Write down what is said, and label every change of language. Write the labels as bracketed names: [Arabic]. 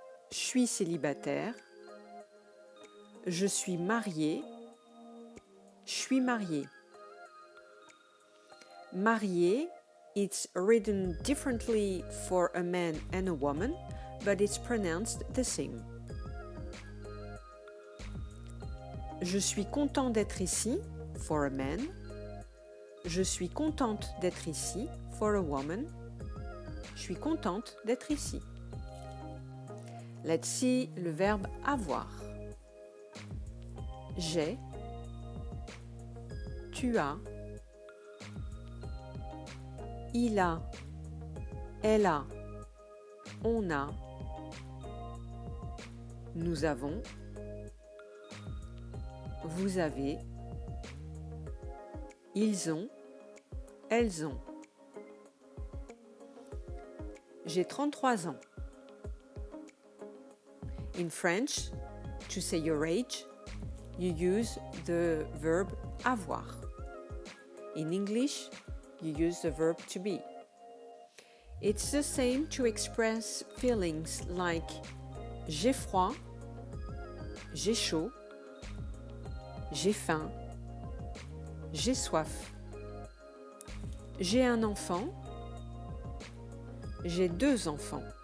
[French] Je suis célibataire. Je suis mariée. Je suis mariée. [English] Marié, it's written differently for a man and a woman, but it's pronounced the same. [French] Je suis content d'être ici, [English] for a man. [French] Je suis contente d'être ici, [English] for a woman. [French] Je suis contente d'être ici. [English] Let's see [French] le verbe avoir. J'ai. Tu as. Il a, elle a, on a, nous avons, vous avez, ils ont, elles ont. J'ai 33 ans. [English] In French, to say your age, you use the verb avoir. In English, you use the verb to be. It's the same to express feelings like [French] j'ai froid, j'ai chaud, j'ai faim, j'ai soif. J'ai un enfant, j'ai 2 enfants.